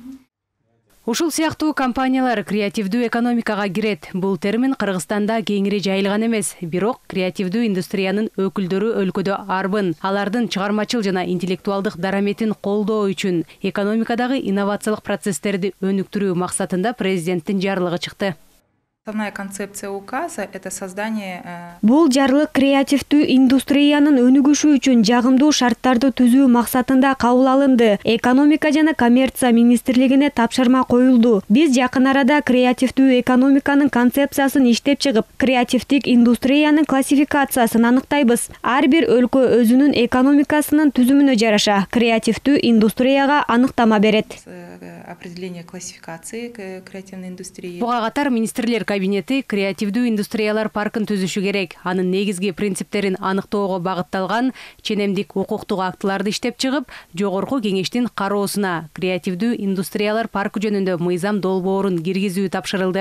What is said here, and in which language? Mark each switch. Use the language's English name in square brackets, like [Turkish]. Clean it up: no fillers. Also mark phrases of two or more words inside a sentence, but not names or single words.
[Kyrgyz] Ушул сыяктуу компаниялар креативдүү экономикага кирет. Бул термин Кыргызстанда кеңири жайылган эмес. Бирок креативдүү индустриянын өкүлдөрү өлкөдө арбын. Алардын чыгармачыл жана интеллектуалдык дараметин колдоо үчүн экономикадагы инновациялык процесстерди өнүктүрүү максатында президенттин жарлыгы чыкты. [Russian] Основная концепция указа – это создание... [Kyrgyz] Бул жарлык креативдүү индустриянын өнүгүшү үчүн жагымдуу шарттарды түзүү максатында кабыл алынды. Экономика жана коммерция министрлигине тапшырма коюлду. Биз жакын арада креативдүү экономиканын концепциясын иштеп чыгып, креативдик индустриянын классификациясын аныктайбыз. Ар бир өлкө өзүнүн экономикасынын түзүмүнө жараша креативдүү индустрияга аныктама берет. [Russian] Определение классификации креативной индустрии. [Kyrgyz] Буга катар министрлер кабинети креативдүү индустриялар паркын түзүшү керек. Анын негизги принциптерин аныктоого багытталган ченемдик укуктук актыларды иштеп чыгып, жогорку кеңештин кароосуна креативдүү индустриялар паркы жөнүндө мыйзам долбоорун киргизүү тапшырылды.